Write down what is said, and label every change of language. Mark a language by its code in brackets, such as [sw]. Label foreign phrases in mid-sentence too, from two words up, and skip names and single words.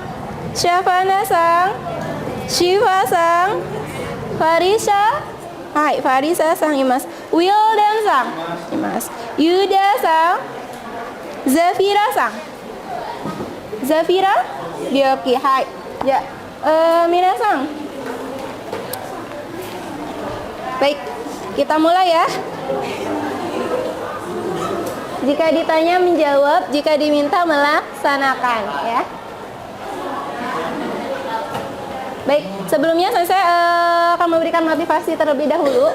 [id] Syafana Sang. Shiva Sang. Farisa. Hai. Farisa Sang. Imas. Wildan Sang. Imas. Yuda Sang. Zafira Sang. Zafira. Bioki. Hai. Ya. Mina Sang. Baik. Kita mulai ya. Jika ditanya menjawab, jika diminta melaksanakan ya. Baik, sebelumnya saya akan memberikan motivasi terlebih dahulu.